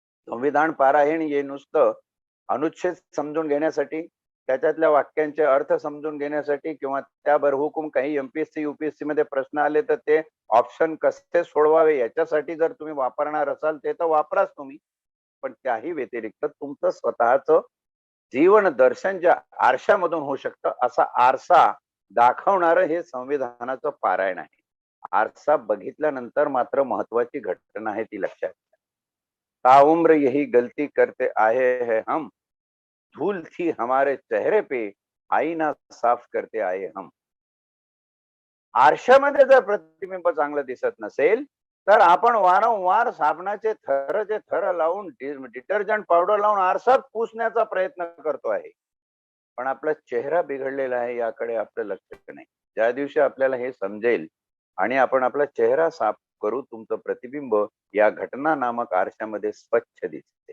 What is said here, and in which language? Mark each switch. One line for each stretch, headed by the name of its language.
Marathi: संविधान पारायण हे नुसतं अनुच्छेद समजून घेण्यासाठी, त्याच्यातल्या वाक्यांचे अर्थ समजून घेण्यासाठी किंवा त्या बरहुकूम काही एमपीएससी युपीएससी मध्ये प्रश्न आले तर ते ऑप्शन कसे सोडवावे याच्यासाठी जर तुम्ही वापरणार असाल ते तर वापराच तुम्ही, पण त्याही व्यतिरिक्त तुमचं स्वतःचं जीवन दर्शन ज्या आरशामधून होऊ शकतं, असा आरसा दाखवणारं हे संविधानाचं पारायण आहे. आरसा बघितल्यानंतर मात्र महत्वाची घटना आहे ती लक्षात घ्या.
Hindi: ताउम्र यही गलती करते आए हैं हम, धूल थी हमारे चेहरे पे, आईना साफ करते आए हम.
Marathi: आरशामध्ये जर प्रतिबिंब चांगलं दिसत नसेल तर आपण वारंवार साबणाचे थर लावून, डिटर्जंट पावडर लावून आरसात पुसण्याचा प्रयत्न करतो आहे, पण आपला चेहरा बिघडलेला आहे याकडे आपलं लक्ष नाही. ज्या दिवशी आपल्याला हे समजेल आणि आपण आपला चेहरा साफ करू, तुमचं प्रतिबिंब या घटना नामक आरशामध्ये स्वच्छ दिसते.